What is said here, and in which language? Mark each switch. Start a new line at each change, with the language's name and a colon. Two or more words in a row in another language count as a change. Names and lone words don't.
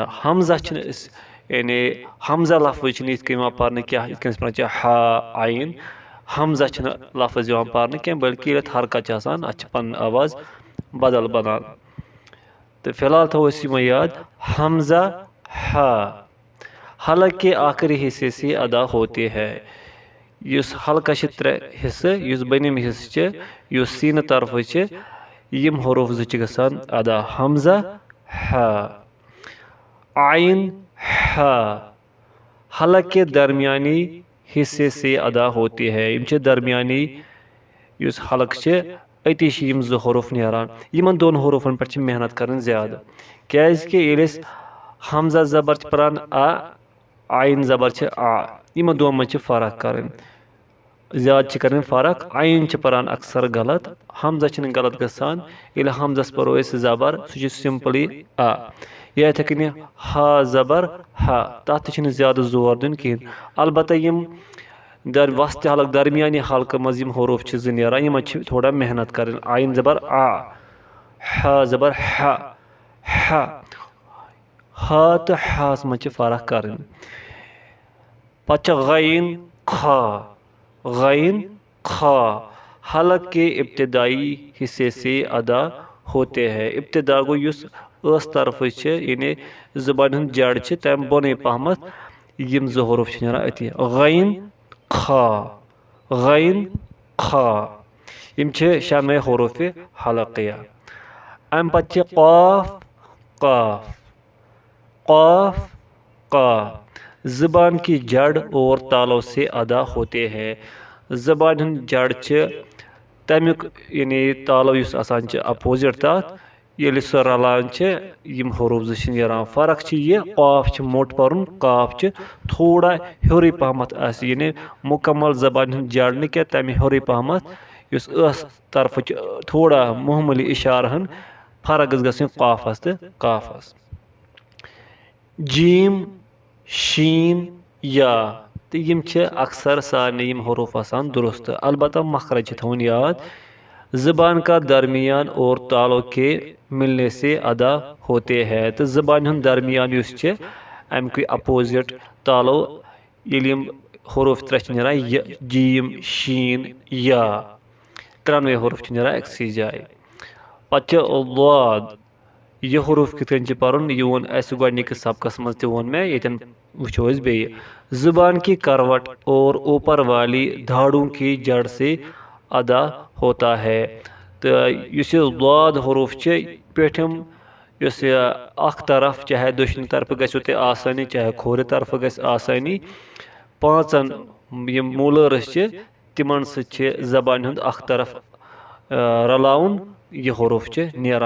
Kashmiri: حمزہ چھِنہٕ أسۍ یعنی حمزہ لفظ چھِنہٕ یِتھ کٔنۍ یِوان پرنہٕ کینٛہہ یِتھ کٔنۍ أسۍ پران چھِ ہا عین. حمزہ چھِنہٕ لفظ یِوان پرنہٕ کینٛہہ بٔلکہِ ییٚلہِ اَتھ حرکت چھِ آسان اَتھ چھِ پنٕنۍ آواز بدل بنان. تہٕ فِلحال تھاوو أسۍ یِمے یاد.
Urdu: حمزہ ہا حلق کے آخری حصے سے ادا ہوتے ہے.
Kashmiri: یُس حلقس چھِ ترٛےٚ حصہٕ یُس بٔنِم حصہٕ چھِ یُس سیٖنہٕ طرفہٕ چھِ یِم حروف زٕ چھِ گژھان ادا.
Urdu: حمزہ ہا عین ہا حلق کے درمیانی حصے سے ادا ہوتی ہے.
Kashmiri: یِم چھِ درمیانی یُس حلق چھِ أتی چھِ یِم زٕ حروف نیران. یِمن دۄن حروفن پٮ۪ٹھ چھِ محنت کرٕنۍ زیادٕ کیازِ کہِ ییٚلہِ أسۍ حمزہ زبر چھِ پران عین زبر چھِ یِمن دۄن منٛز چھِ فرق کرٕنۍ زیادٕ چھِ کرٕنۍ فرق. عین چھِ پران اکثر غلط حمزہ چھِنہٕ غلط گژھان. ییٚلہِ حمزس پرو أسۍ زبر سُہ چھُ سمپلی یا یِتھٕے کٔنۍ ہا زبر ہا تتھ تہِ چھِنہٕ زیادٕ زور دیُن کِہیٖنۍ. البتہ یِم وسطِ حلق درمیانی حلقہٕ منٛز یِم حروف چھِ زٕ نیران یِمن چھِ تھوڑا محنت کرٕنۍ. عین زبر ہا زبر ہا ہا تہٕ ہاس منٛز چھِ فرق کرٕنۍ. پتہٕ چھِ
Urdu: غین خا غین خا حلق کے ابتدائی حصے سے ادا ہوتے ہیں.
Kashmiri: ابتدا گوٚو یُس ٲس طرفہٕ چھِ یعنی زبانہِ ہُنٛد جڑ چھِ تمہِ بۄنٕے پہمتھ یِم زٕ حروف چھِ نیران أتی. غین خا غین خا یِم چھِ شامے حروفِ حلقیہ. امہِ پتہٕ چھِ
Urdu: قاف قاف قاف قاف زبان کی جڑ اور تالو سے ادا ہوتے ہیں.
Kashmiri: زبانہِ ہُنٛد جڑ چھِ تمیُک یعنی تالو یُس آسان چھِ اپوزِٹ تتھ ییٚلہِ سُہ رلان چھِ یِم حروف زٕ چھِ نیران. فرق چھِ یہِ قاف چھِ موٚٹ پرُن قاف چھِ تھوڑا ہیوٚرُے پہمتھ آسہِ یعنی مُکمل زبانہِ ہُنٛد جڑ نہٕ کینٛہہ تمہِ ہیوٚرُے پہمتھ یُس ٲس طرفہٕ چھِ تھوڑا معموٗلی اِشارٕ ہن فرق گٔژھ گژھٕنۍ قافس تہٕ قافس. جیٖم شیٖن یا تہٕ یِم چھِ اکثر سارنٕے یِم حروف آسان درست البتہ مخرج چھِ تھاوُن یاد.
Urdu: زبان کا درمیان اور تالو کے ملنے سے ادا ہوتے ہیں.
Kashmiri: تہٕ زبانہِ ہُنٛد درمیان یُس چھِ امکُے اپوزِٹ تالو ییٚلہِ یِم حروف ترٛےٚ چھِ نیران یہِ جیٖم شیٖن یا ترٛٮ۪نوَے حروف چھِ نیران أکسٕے جایہِ. پتہٕ چھِ ضاد. یہِ حروف کِتھ کٔنۍ چھِ پرُن یہِ ووٚن اسہِ گۄڈنِکِس سبقس منٛز تہِ ووٚن مےٚ ییٚتٮ۪ن وٕچھو أسۍ بیٚیہِ.
Urdu: زبان کی کروٹ اور اوپر والی دھاڑوں کی جڑ سے ادا ہوتا ہے.
Kashmiri: تہٕ یُس یہِ ضاد حروف چھِ پیٚٹھِم یُس یہِ اکھ طرف چاہے دٔچھنہِ طرفہٕ گژھِو تۄہہِ آسٲنی چاہے کھوورِ طرفہٕ گژھِ آسٲنی پانٛژن یِم مولٲرٕس چھِ تِمن سۭتۍ چھِ زبانہِ ہُنٛد اکھ طرف رلاوُن یہِ حروف چھِ نیران.